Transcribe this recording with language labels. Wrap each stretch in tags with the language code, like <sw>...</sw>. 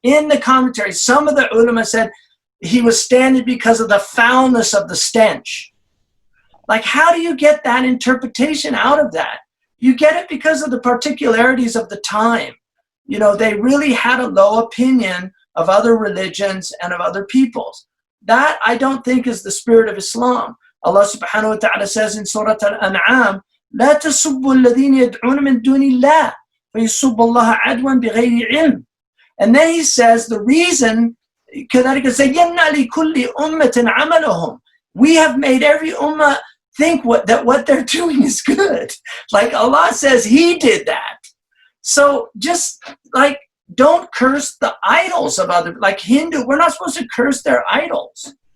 <en>In the commentary, some of the ulama said he was standing because of the foulness of the stench. Like, how do you get that interpretation out of that? You get it because of the particularities of the time. You know, they really had a low opinion of other religions and of other peoples. That, I don't think, is the spirit of Islam. Allah subhanahu wa ta'ala says in Surah Al-An'am,</en> <ar>لا تسبوا الذين يدعون من دون الله فيسبوا الله عدوا بغير علم.</ar> <en>And then he says the reason,</en> <ar>كذلك زينا لكل أمة عملهم.</ar> <en>We have made every ummah think that what they're doing is good. Like Allah says he did that. So just like, don't curse the idols of other, like Hindu, we're not supposed to curse their idols.</en>